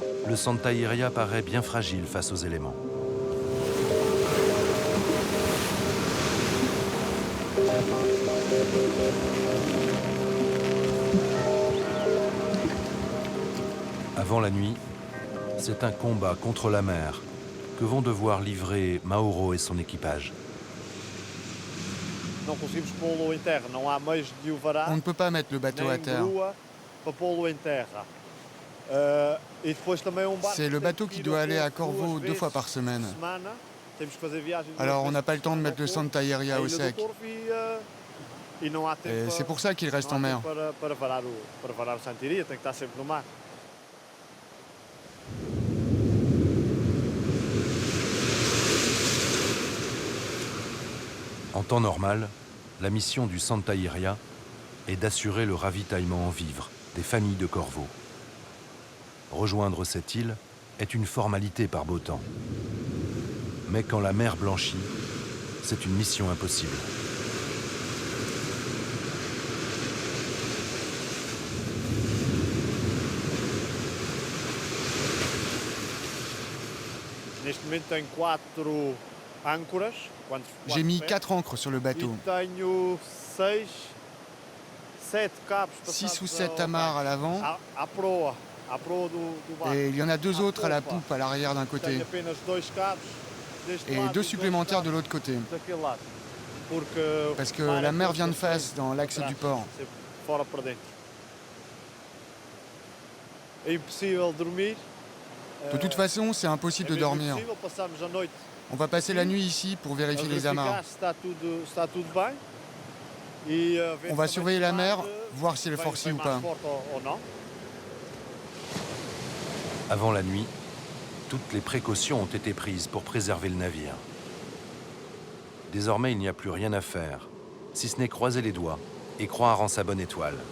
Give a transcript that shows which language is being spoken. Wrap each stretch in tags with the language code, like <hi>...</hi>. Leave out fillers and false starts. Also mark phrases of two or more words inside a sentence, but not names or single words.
<fr>Le Santa Iria paraît bien fragile face aux éléments. Avant la nuit, c'est un combat contre la mer que vont devoir livrer Mauro et son équipage.</fr> <pt>Não conseguimos pô-lo em terra, não há meios de o varar,</pt> <fr>On ne peut pas mettre le bateau à</fr> <pt>nem</pt> <fr>terre.</fr> <pt>grua para pô-lo em terra. E depois também barco</pt> <fr>C'est le</fr> <pt>que tem</pt> <fr>bateau</fr> <pt>que</pt> <fr>qui</fr> <pt>ir</pt> <fr>doit</fr> <pt>ao</pt> <fr>aller à</fr> <pt>porto Corvo duas</pt> <fr>2 fois</fr> <pt>vezes</pt> <fr>par semaine.</fr> <pt>por semana. Temos que fazer viagens duas</pt> <fr>Alors on</fr> <pt>vezes</pt> <fr>n'a pas le</fr> <pt>por</pt> <fr>temps de</fr> <pt>semana</pt> <fr>mettre le</fr> <pt>ao porto,</pt> <fr>Santa Iria</fr> <pt>à</pt> <fr>au</fr> <pt>Ilha do</pt> <fr>sec.</fr> <pt>Corvo e não há tempo</pt> <fr>Et c'est pour ça qu'il reste en</fr> <pt>não há</pt> <fr>mer.</fr> <pt>tempo para varar o Santa Iria, tem que estar sempre no mar.</pt> <fr>En temps normal, la mission du Santa Iria est d'assurer le ravitaillement en vivres des familles de corbeaux. Rejoindre cette île est une formalité par beau temps. Mais quand la mer blanchit, c'est une mission impossible.</fr> <pt>Neste momento tenho 4 âncoras.</pt> <fr>J'ai mis 4 ancres sur le bateau.</fr> <pt>E tenho 7 cabos</pt> <fr>6 ou 7 amarres à l'avant.</fr> <pt>à proa do barco.</pt> <fr>Et il y en a 2 autres à la poupe, à l'arrière d'un côté.</fr> <pt>Tenho apenas 2 cabos deste</pt> <fr>Et</fr> <pt>lado</pt> <fr>2</fr> <pt>e</pt> <fr>supplémentaires de</fr> <pt>2</pt> <fr>l'autre côté.</fr> <pt>cabos daquele lado. Porque</pt> <fr>Parce que</fr> <pt>o mar</pt> <fr>la</fr> <pt>é</pt> <fr>mer</fr> <pt>todo</pt> <fr>vient de</fr> <pt>para</pt> <fr>face, dans l'axe</fr> <pt>trás,</pt> <fr>du port.</fr> <pt>sempre fora para dentro. É impossível dormir.</pt> <fr>De toute façon, c'est impossible</fr> <pt>É</pt> <fr>de</fr> <pt>mesmo</pt> <fr>dormir.</fr> <pt>impossível. Passamos a noite</pt> <fr>On va passer la nuit ici pour</fr> <pt>a</pt> <fr>vérifier les</fr> <pt>verificar</pt> <fr>amarres.</fr> <pt>se está tudo bem. E ver</pt> <fr>On va</fr> <pt>também</pt> <fr>surveiller</fr> <pt>se</pt> <fr>la</fr> <pt>o</pt> <fr>mer,</fr> <pt>mar,</pt> <fr>voir si elle est</fr> <pt>vem</pt> <fr>forcée ou</fr> <pt>mais</pt> <fr>pas.</fr> <pt>forte ou não.</pt> <fr>Avant la nuit, toutes les précautions ont été prises pour préserver le navire. Désormais, il n'y a plus rien à faire, si ce n'est croiser les doigts et croire en sa bonne étoile.</fr>